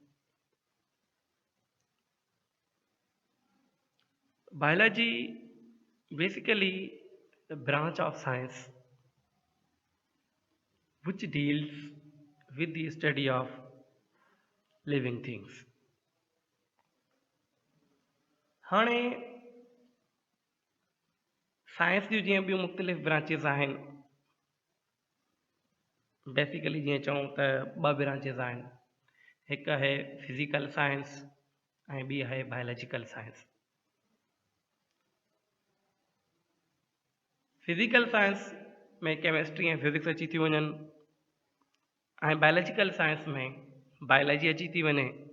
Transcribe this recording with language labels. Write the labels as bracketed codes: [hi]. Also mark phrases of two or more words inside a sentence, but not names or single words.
[en] Biology basically a branch of science which deals with the study of living things. [sd] हाणे साइंस जूं जीअं ॿियूं मुख़्तलिफ़ ब्रांचिस आहिनि बेसिकली जीअं चऊं त ॿ ब्रांचिस आहिनि हिकु आहे [en] physical science [sd] ऐं ॿी आहे [en] biological science physical science [sd] में केमिस्ट्री ऐं फिज़िक्स अची थी वञनि ऐं [en] biological science [sd] में बायोलॉजी अची थी वञे